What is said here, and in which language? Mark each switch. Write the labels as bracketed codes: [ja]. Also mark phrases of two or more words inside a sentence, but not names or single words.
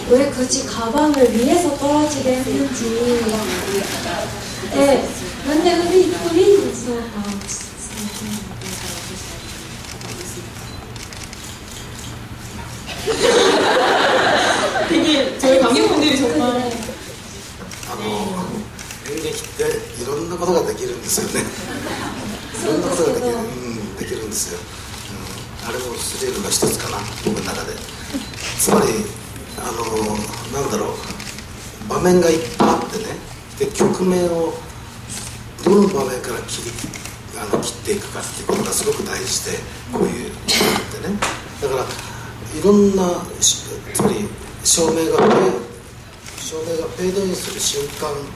[ko] 왜 굳이 가방을 위에서 떨어지게 했는지. 네, 근데 우리 있어. 되게 저희 관객분들이 정말 [ja] 演劇っていろんなことができるんですよねいろんなことができるんですよ、あれもスリルの一つかな僕の中でつまりなんだろう場面がいっぱいあってねで局面をどの場面から切っていくかっていうことがすごく大事でこういうってねだからいろんなつまり照明がフェードインする瞬間